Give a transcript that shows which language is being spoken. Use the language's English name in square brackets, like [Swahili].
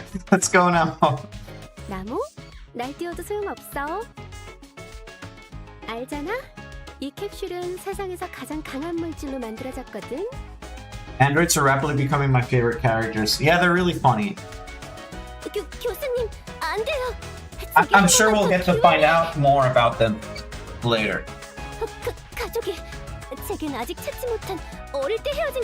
[English] Let's go now. [Korean] 나무? 날 띄워도 소용없어. 알잖아? 이 캡슐은 세상에서 가장 강한 물질로 만들어졌거든. [English] Androids are rapidly becoming my favorite characters. Yeah, they're really funny. [Korean] 교수님, 안 돼요. [English] I'm sure we'll get to find out more about them later. [Korean] 가족이 제겐 아직 찾지 못한 어릴 때 헤어진